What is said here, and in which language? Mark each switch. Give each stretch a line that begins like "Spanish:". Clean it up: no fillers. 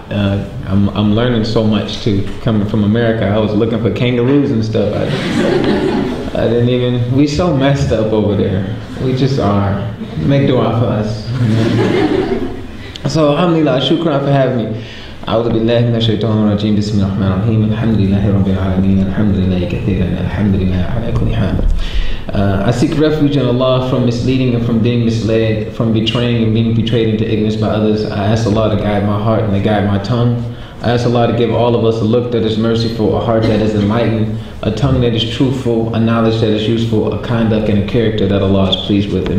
English: I'm learning so much too. Coming from America, I was looking for kangaroos and stuff. I didn't even. We so messed up over there. We just are. Make dua for us. So, alhamdulillah, shukran for having me.
Arabic: أعوذ بالله من الشيطان الرجيم بسم الله الرحمن الرحيم الحمد لله رب العالمين الحمد لله كثيرا الحمد لله على كل حال.
English: I seek refuge in Allah from misleading and from being misled, from betraying and being betrayed into ignorance by others. I ask Allah to guide my heart and to guide my tongue. I ask Allah to give all of us a look that is merciful, a heart that is enlightened, a tongue that is truthful, a knowledge that is useful, a conduct and a character that Allah is pleased with.